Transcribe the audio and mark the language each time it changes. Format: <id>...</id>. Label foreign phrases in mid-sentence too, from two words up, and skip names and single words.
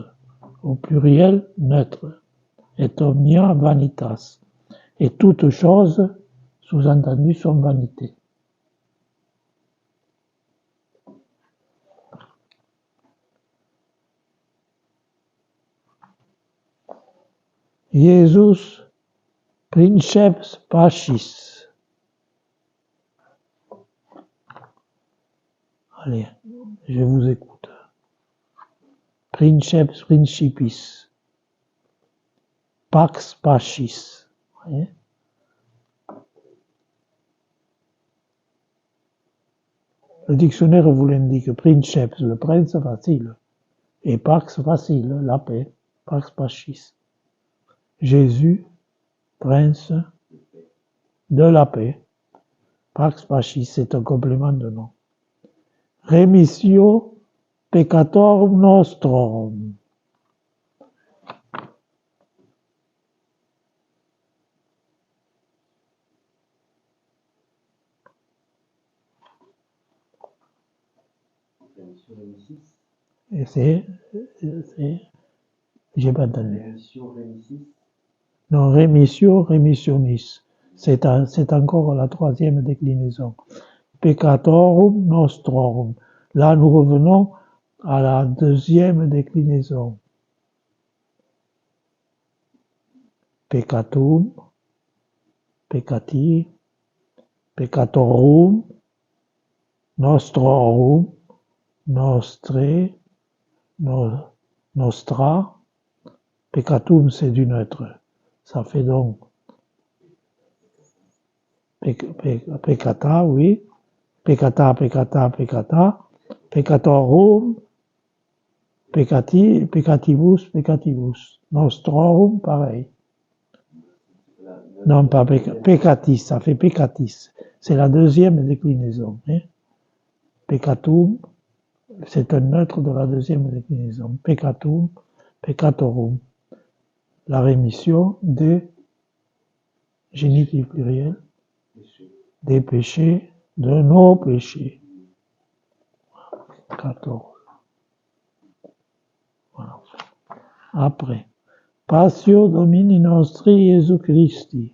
<fr>Au pluriel, neutre.</fr> <la>Et omnia vanitas.</la> <fr>Et toutes choses, sous-entendu, sont vanités.</fr> <la>Jesus princeps pacis.</la> <fr>Allez, Je vous écoute.</fr> <la>Princeps principis. Pax pachis.</la> <fr>Voyez? Le dictionnaire vous l'indique. Princeps, le prince facile. Et pax facile, la paix.</fr> <la>Pax pachis.</la> <fr>Jésus, prince de la paix.</fr> <la>Pax pachis,</la> <fr>c'est un complément de nom.</fr> <la>Remissio peccatorum nostrum.</la> <fr>Et c'est, j'ai pas entendu.</fr> <la>Non, remissio, remissionis.</la> <fr>C'est encore la troisième déclinaison.</fr> <la>Peccatorum nostrum.</la> <fr>Là, nous revenons à la deuxième déclinaison.</fr> <la>Peccatum, peccati, peccatorum, nostrorum, nostre, nostra.</la> <fr>Peccatum, c'est du neutre. Ça fait donc peccata, oui.</fr> <la>Peccata, peccata, peccata. Peccatorum, peccati, peccatibus, peccatibus.</la> <fr>Nostrorum, pareil. Non, pas peccatis, ça fait peccatis. C'est la deuxième déclinaison. Hein? Peccatum, c'est un neutre de la deuxième déclinaison.</fr> <la>Peccatum, peccatorum.</la> <fr>La rémission des génitifs pluriels, des péchés, de nos péchés. 14. Voilà. Après,</fr> <la>Passio Domini Nostri Jesu Christi.</la>